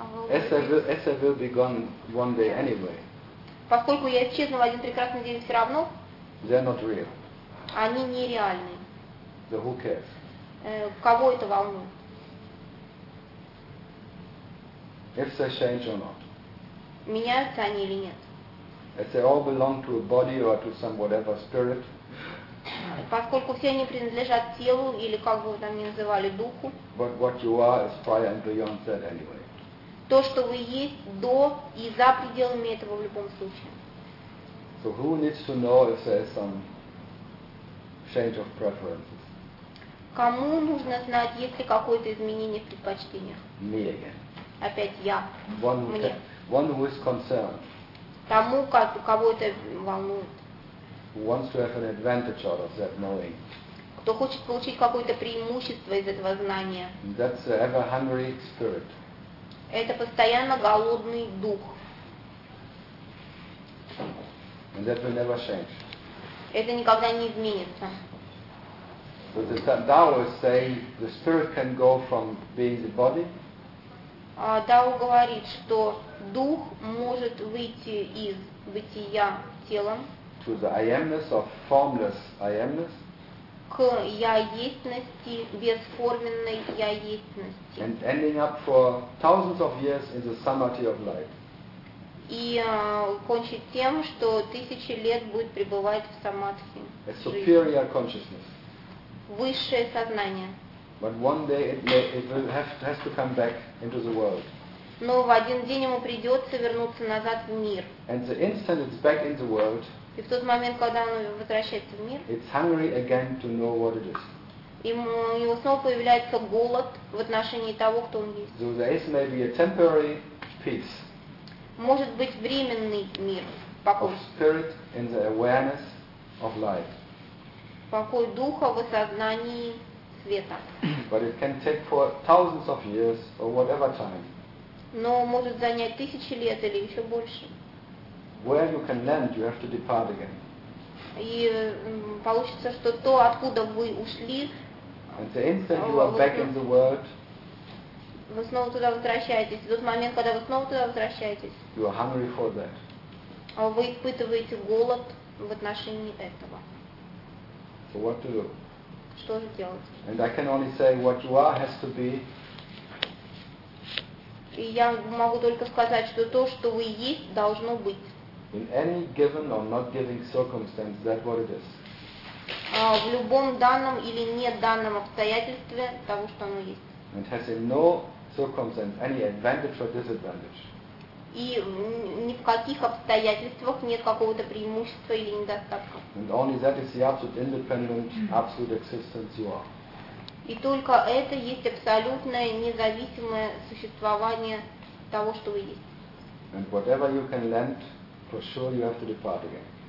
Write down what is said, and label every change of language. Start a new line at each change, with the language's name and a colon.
English: as they will be gone one day anyway.
Russian: Поскольку я исчезну в один прекрасный день все равно, они нереальны.
English: So who cares?
Russian: Кого это волнует?
English: If they change or not.
Russian: Меняются они или нет?
English: If they all belong to a body or to some whatever spirit.
Russian: Поскольку все они принадлежат телу или как бы вы там ни называли духу.
English: But what you are is fire and beyond that anyway.
Russian: То, что вы есть до и за пределами этого в любом случае.
English: So who needs to know if there's some change of preferences?
Russian: Кому нужно знать, есть ли какое-то изменение в предпочтениях?
English: Me again.
Russian: Опять я.
English: One who is concerned.
Russian: Тому, кого это волнует.
English: Who wants to have an advantage out of that knowing.
Russian: Кто хочет получить какое-то преимущество из этого знания.
English: That's the ever hungry spirit.
Russian: Это постоянно голодный дух.
English: And that will never change.
Russian: Это никогда не изменится.
English: So the Tao is saying the spirit can go from being the body.
Russian: Тао говорит, что дух может выйти из бытия телом.
English: To the I amness of formless I amness.
Russian: К я естьности, бесформенной я естьности.
English: And ending up for thousands of years in the samadhi of light.
Russian: и кончить тем, что тысячи лет будет пребывать в самадхи.
English: A superior consciousness.
Russian: Высшее сознание.
English: But one day it has to come back into the world.
Russian: Но в один день ему придется вернуться назад в мир.
English: And the instant it's back in the world.
Russian: И в тот момент, когда он возвращается в мир,
English: it's hungry again to know what it is.
Russian: Ему, у него снова появляется голод в отношении того, кто он есть.
English: So there is maybe a temporary peace.
Russian: Может быть временный мир, покой.
English: Of spirit in the awareness of life.
Russian: Покой духа в осознании света.
English: But it can take for thousands of years or whatever time.
Russian: Но может занять тысячи лет или еще больше.
English: Where you can land, you have to depart again.
Russian: И получится, что то, откуда вы ушли,
English: and the instant you are back in the world,
Russian: вы снова туда возвращаетесь. В тот момент, когда вы снова туда возвращаетесь,
English: you are hungry for that.
Russian: А вы испытываете голод в отношении этого.
English: So what to do?
Russian: Что же делать?
English: And I can only say what you are has to be.
Russian: И я могу только сказать, что то, что вы есть, должно быть.
English: In any given or not given circumstance, that's what it is.
Russian: В любом данном или не данном обстоятельстве того, что оно есть.
English: And has in no circumstance any advantage or disadvantage.
Russian: И ни в каких обстоятельствах нет какого-то преимущества или недостатка.
English: And only that is the absolute independent, absolute existence you are.
Russian: И только это есть абсолютное независимое существование того, что вы есть.
English: And whatever you can lend, for sure you have to depart again.